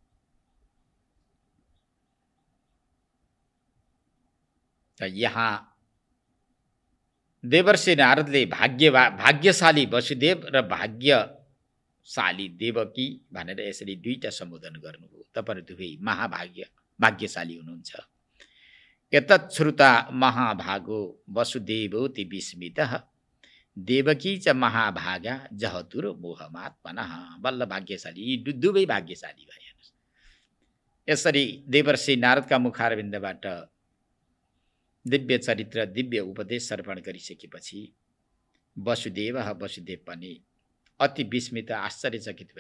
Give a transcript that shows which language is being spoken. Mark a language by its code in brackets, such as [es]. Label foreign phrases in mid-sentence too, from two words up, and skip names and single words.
[ne] त यहाँ देवर्षि नारदले भाग्यशाली वसुदेव र भाग्यशाली देवकी भनेर यसरी दुईटा सम्बोधन गर्नुभयो। तपाईहरु दुवै भाग्यशाली हुनुहुन्छ। [sa] यतच्छ्रुता महाभागो वसुदेवोति विस्मितः देवकी च महाभागा जहतुर मोहमात्मनः। [ne] बल्ल भाग्यशाली, यी दुवै भाग्यशाली भए। यसरी देवर्षि नारदका मुखारविन्दबाट दिव्य चरित्र, दिव्य उपदेश अर्पण गरिसकेपछि वसुदेव पनि अति विस्मित, आश्चर्यचकित भए।